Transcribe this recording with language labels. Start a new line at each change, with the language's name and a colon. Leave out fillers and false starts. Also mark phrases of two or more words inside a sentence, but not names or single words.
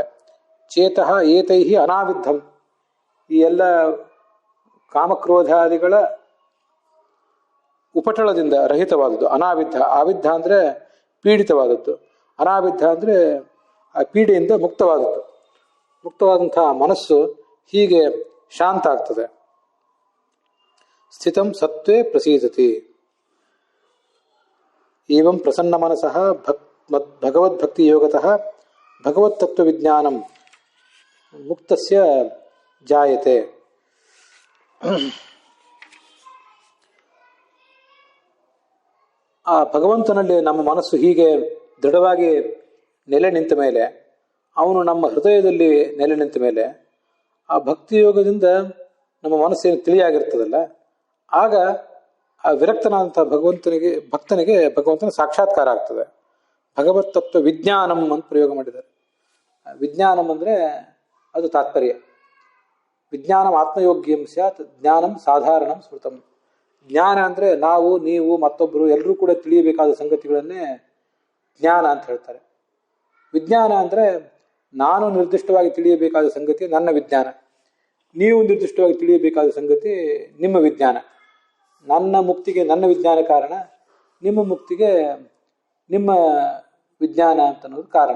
Sanskrit: ಚೇತಃ ಏತೈಹಿ ಅನಾವಿದ್ಧಂ,
Kannada: ಈ ಎಲ್ಲ ಕಾಮಕ್ರೋಧಾದಿಗಳ ಉಪಟಳದಿಂದ ರಹಿತವಾದದ್ದು ಅನಾವಿದ್ಧ. ಆವಿದ್ಧ ಅಂದರೆ ಪೀಡಿತವಾದದ್ದು, ಅನಾವಿದ್ಧ ಅಂದರೆ ಆ ಪೀಡೆಯಿಂದ ಮುಕ್ತವಾದದ್ದು. ಮುಕ್ತವಾದಂತಹ ಮನಸ್ಸು ಹೀಗೆ ಶಾಂತ ಆಗ್ತದೆ.
Sanskrit: ಸ್ಥಿತಂ ಸತ್ವೇ ಪ್ರಸೀದತಿ. ಏವಂ ಪ್ರಸನ್ನ ಮನಸಃ ಭಗವದ್ಭಕ್ತಿ ಯೋಗತಃ ಭಗವತ್ತತ್ವ ವಿಜ್ಞಾನಂ ಮುಕ್ತಸ್ಯ ಜಾಯತೆ.
Kannada: ಆ ಭಗವಂತನಲ್ಲಿ ನಮ್ಮ ಮನಸ್ಸು ಹೀಗೆ ದೃಢವಾಗಿ ನೆಲೆ ನಿಂತ ಮೇಲೆ, ಅವನು ನಮ್ಮ ಹೃದಯದಲ್ಲಿ ನೆಲೆ ನಿಂತ ಮೇಲೆ, ಆ ಭಕ್ತಿಯೋಗದಿಂದ ನಮ್ಮ ಮನಸ್ಸೇನು ತಿಳಿಯಾಗಿರ್ತದಲ್ಲ, ಆಗ ಆ ವಿರಕ್ತನಾದಂಥ ಭಕ್ತನಿಗೆ ಭಗವಂತನ ಸಾಕ್ಷಾತ್ಕಾರ ಆಗ್ತದೆ.
Sanskrit: ಭಗವತ್ ತತ್ವ ವಿಜ್ಞಾನಂ
Kannada: ಅಂತ ಪ್ರಯೋಗ ಮಾಡಿದ್ದಾರೆ. ವಿಜ್ಞಾನಂ ಅಂದರೆ ಅದು ತಾತ್ಪರ್ಯ.
Sanskrit: ವಿಜ್ಞಾನಂ ಆತ್ಮಯೋಗ್ಯಂ ಸ್ಯಾತ್ ಜ್ಞಾನಂ ಸಾಧಾರಣಂ ಸ್ಮೃತಂ.
Kannada: ಜ್ಞಾನ ಅಂದರೆ ನಾವು, ನೀವು, ಮತ್ತೊಬ್ಬರು ಎಲ್ಲರೂ ಕೂಡ ತಿಳಿಯಬೇಕಾದ ಸಂಗತಿಗಳನ್ನೇ ಜ್ಞಾನ ಅಂತ ಹೇಳ್ತಾರೆ. ವಿಜ್ಞಾನ ಅಂದರೆ ನಾನು ನಿರ್ದಿಷ್ಟವಾಗಿ ತಿಳಿಯಬೇಕಾದ ಸಂಗತಿ ನನ್ನ ವಿಜ್ಞಾನ, ನೀವು ನಿರ್ದಿಷ್ಟವಾಗಿ ತಿಳಿಯಬೇಕಾದ ಸಂಗತಿ ನಿಮ್ಮ ವಿಜ್ಞಾನ. ನನ್ನ ಮುಕ್ತಿಗೆ ನನ್ನ ವಿಜ್ಞಾನ ಕಾರಣ, ನಿಮ್ಮ ಮುಕ್ತಿಗೆ ನಿಮ್ಮ ವಿಜ್ಞಾನ ಅಂತ ಅನ್ನೋದು ಕಾರಣ.